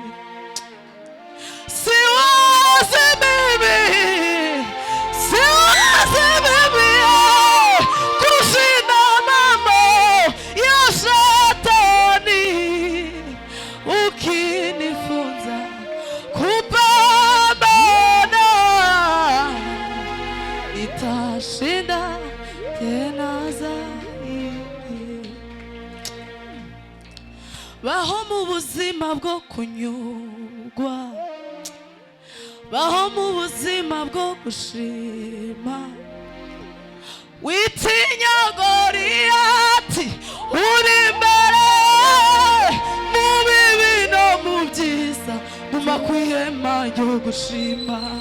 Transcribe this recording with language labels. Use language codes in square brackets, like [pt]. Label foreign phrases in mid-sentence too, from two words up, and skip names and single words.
[sw] Siwezi mimi kushinda mambo ya shetani, ukinifunza kupambana, nitashinda tena zaidi. [rw] Baho mu buzima bwo kunyurwa, baho mu buzima bwo gushima, witinya Goliyati uri imbere, mu bibi no mu byiza, guma ku ihema ryo gushima.